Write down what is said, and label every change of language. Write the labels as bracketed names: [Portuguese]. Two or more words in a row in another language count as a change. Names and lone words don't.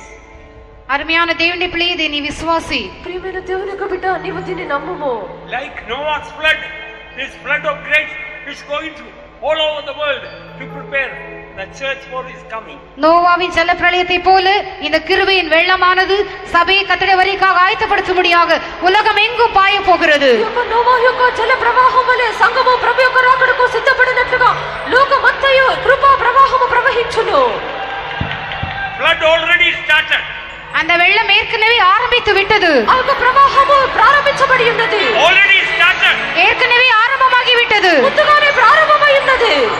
[Tamil] அருமையான தேவனுடைய பிள்ளையே இதை நீ விசுவாசி. [Telugu] ప్రియమైన దేవుని యొక్క బిడ్డ నీవు దీన్ని నమ్ముము. [English] Like Noah's flood, this flood of grace is going to all over the world to prepare the church for his coming. [Tamil] நோவாவின் ஜல பிரளயத்தை போல இந்த கிருபையின் வெள்ளமானது சபையை கர்த்தருடைய வருகைக்காக ஆயத்தப்படுத்தும்படியாக உலகம் எங்கும் பாய போகிறது. [Telugu] నోవా యొక్క జల ప్రవాహం వలె సంఘము ప్రభు యొక్క రాకడకు సిద్ధపడినట్లుగా లోకమంతయు కృపా ప్రవాహము ప్రవహించును. [English] Flood already started. [Tamil] அந்த வெள்ளம் ஏற்கனவே ஆரம்பித்து விட்டது. [Telugu] ఆ ప్రవాహము ప్రారంభించబడి ఉన్నది. [English] Already started. [Tamil] ஏற்கனவே ஆரம்பமாகி விட்டது. [Telugu] ముందుగానే ప్రారంభమై ఉన్నది.